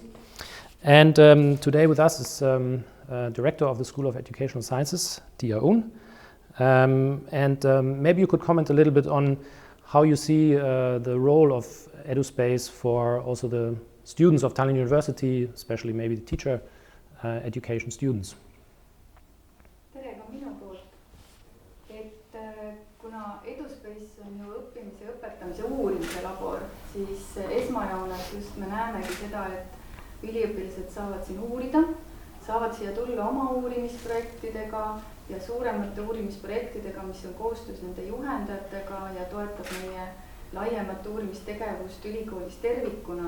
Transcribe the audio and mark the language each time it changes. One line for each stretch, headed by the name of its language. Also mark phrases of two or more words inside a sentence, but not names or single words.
English: And today with us is Director of the School of Educational Sciences, Tiia Uun. Maybe you could comment a little bit on how you see the role of EduSpace for also the students of Tallinn University, especially maybe the teacher education students.
Estonian: Tere ka minu poolt, et kuna EduSpace on ju õppimise ja õpetamise uurimise labor, siis esmajoones just me näemegi seda, et üliõpilased saavad siin uurida, saavad siia tulla oma uurimisprojektidega ja suuremate uurimisprojektidega, mis on koostöös nende juhendajatega ja toetab meie laiemat uurimistegevust ülikoolis tervikuna.